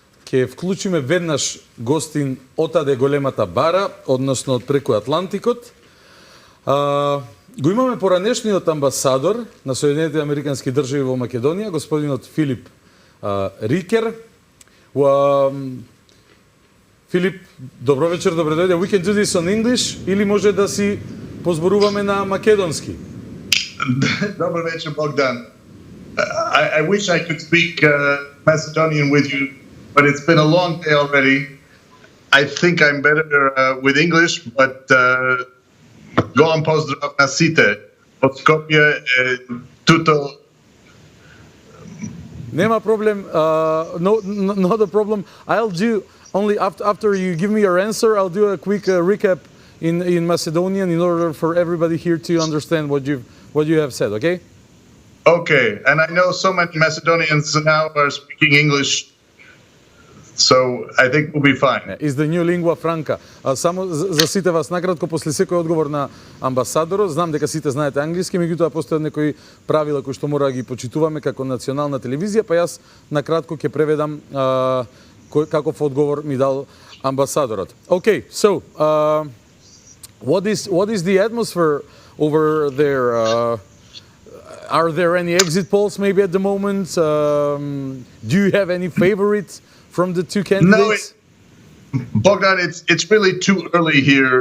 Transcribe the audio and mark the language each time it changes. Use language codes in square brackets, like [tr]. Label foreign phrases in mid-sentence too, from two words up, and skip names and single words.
[mk] ќе вклучиме веднаш гостин отаде големата бара, односно од преку Атлантикот. Го имаме поранешниот амбасадор на Соединетите Американски држави во Македонија, господинот Филип Рикер. Филип, добро вечер, добре дојде. [en] We can do this on English [mk] или може да си позборуваме на македонски? Добро вечер, Богдан. [en] I wish I could speak Macedonian with you, but it's been a long day already. I think I'm better with English, but [mk] голам поздрав на сите од Скопје, туто. Нема проблем. [en] Not a problem. I'll do only after you give me your answer. I'll do a quick recap in Macedonian in order for everybody here to understand what you have said. Okay. Okay, and I know so many Macedonians now are speaking English, so I think we'll be fine. Is the new lingua franca. [mk] Само за сите вас накратко после секој одговор на амбасадорот, знам дека сите знаете англиски, меѓутоа постојат некои правила кои што мора да ги почитуваме како национална телевизија, па јас накратко ќе преведам каков одговор ми дал амбасадорот. [en] Okay, so what is the atmosphere over there? Are there any exit polls maybe at the moment? Do you have any favorites from the two candidates? No, Bogdan, it's really too early here.